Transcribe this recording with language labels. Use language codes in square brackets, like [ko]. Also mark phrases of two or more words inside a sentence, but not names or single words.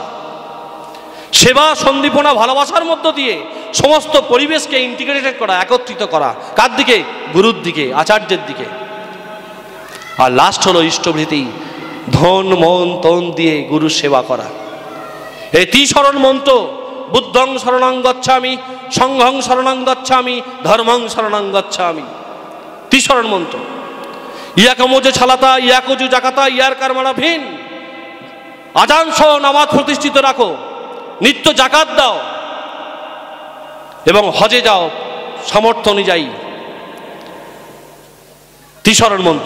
[bn] সেবা, সন্দীপনা, ভালোবাসার মধ্য দিয়ে সমস্ত পরিবেশকে ইন্টিগ্রেটেড করা, একত্রিত করা। কার দিকে? গুরুর দিকে, আচার্যের দিকে। আর লাস্ট হলো ইষ্টভৃতি, ধন মন তন দিয়ে গুরুর সেবা করা। এই ত্রিশরণ মন্ত্র, [pi] বুদ্ধং শরণং গচ্ছামি, সংঘং শরণং গচ্ছামি, ধর্মং শরণং গচ্ছামি। [bn] ত্রিশরণ মন্ত্র। ইয়াকমোজে ছালাতা, ইয়াকজু জাকাতা, ইয়ার কারমানা ভিন। আজান সহ নামাজ প্রতিষ্ঠিত রাখো, নিত্য জাকাত দাও এবং হজে যাও সামর্থ্য অনুযায়ী। ত্রিশরণ মন্ত্র।